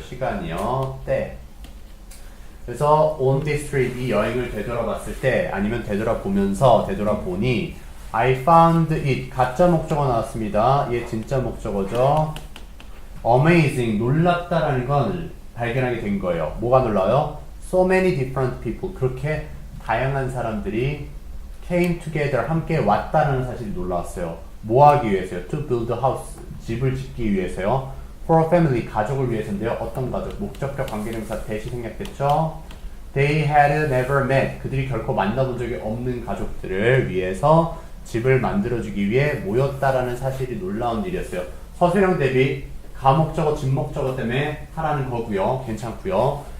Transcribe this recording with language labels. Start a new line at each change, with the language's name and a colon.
Korean: 시간이요. 때. 그래서 on this trip, 이 여행을 되돌아봤을 때 아니면 되돌아보면서 되돌아보니 I found it, 가짜 목적어 나왔습니다. 얘 진짜 목적어죠. Amazing, 놀랍다라는 걸 발견하게 된 거예요. 뭐가 놀라요?
English: So many different people,
Korean: 그렇게 다양한 사람들이
English: came together,
Korean: 함께 왔다는 사실이 놀라웠어요. 뭐 하기 위해서요?
English: To build a house,
Korean: 집을 짓기 위해서요.
English: For a family,
Korean: 가족을 위해서인데요. 어떤 가족? 목적격 관계대명사 대시 생략됐죠.
English: They had never met,
Korean: 그들이 결코 만나본 적이 없는 가족들을 위해서 집을 만들어주기 위해 모였다라는 사실이 놀라운 일이었어요. 서술형 대비 가목적어, 진목적어 때문에 하라는 거고요. 괜찮고요.